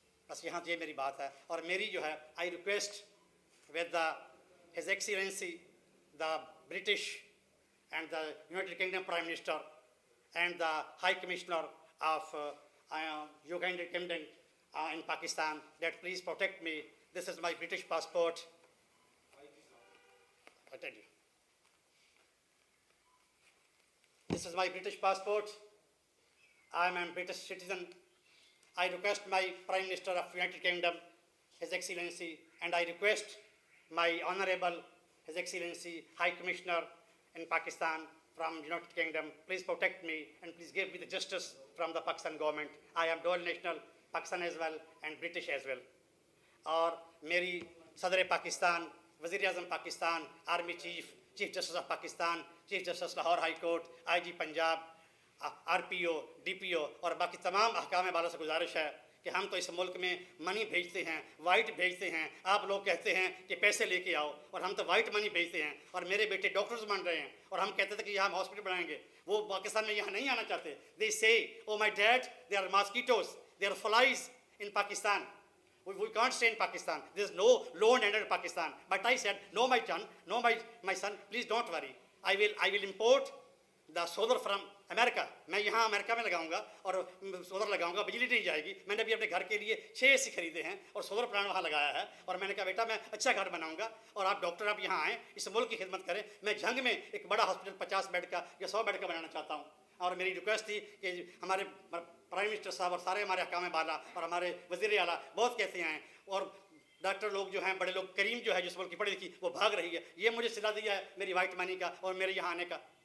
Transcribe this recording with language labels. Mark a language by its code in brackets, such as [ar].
[hi] बस यहाँ ये मेरी बात है। और मेरी जो है [en] I request with his excellency the British and the United Kingdom prime minister and the high commissioner of United Kingdom in Pakistan that please protect me. This is my British passport. I tell you. This is my British passport. I am a British citizen. I request my Prime Minister of United Kingdom, His Excellency, and I request my Honorable His Excellency High Commissioner in Pakistan from United Kingdom, please protect me and please give me the justice from the Pakistan government. I am dual national, Pakistan as well and British as well. [hi] और मेरी सदर पाकिस्तान, वज़ीर आज़म Pakistan, army chief justice of Pakistan, chief justice Lahore high court, IG Punjab, RPO, DPO और बाकी तमाम अहकाम वालों से गुजारिश है कि हम तो इस मुल्क में मनी भेजते हैं, वाइट भेजते हैं, आप लोग कहते हैं कि पैसे लेके आओ, और हम तो वाइट मनी भेजते हैं, और मेरे बेटे डॉक्टर्स बन रहे हैं, और हम कहते थे कि यहाँ हम हॉस्पिटल बनाएंगे, वो पाकिस्तान में यहाँ नहीं आना चाहते। [en] They say oh my dad, they are mosquitoes, they are flies in Pakistan, we can't stay in Pakistan, there's no law and order in Pakistan. But I said, no my son, no my son, please don't worry, I will import the solar from America. [hi] मैं यहाँ America में लगाऊंगा और solar लगाऊंगा, बिजली नहीं जाएगी। मैंने भी अपने घर के लिए 6 AC खरीदे हैं और सोलर प्लांट वहाँ लगाया है, और मैंने कहा बेटा मैं अच्छा घर बनाऊंगा, और आप डॉक्टर आप यहाँ आएँ, इस मुल्क की खिदमत करें। मैं झंग में एक बड़ा हॉस्पिटल 50 बेड का या 100 बेड का बनाना चाहता हूँ, और मेरी रिक्वेस्ट थी कि हमारे प्राइम मिनिस्टर साहब और सारे हमारे हकाम बाला और हमारे वज़ीर आला बहुत कहते हैं, और डॉक्टर लोग जो हैं, बड़े लोग, करीम जो है जिस मुल्क की पढ़ी लिखी वो भाग रही है, ये मुझे सिला दिया है मेरी वाइट मनी का और मेरे यहाँ आने का।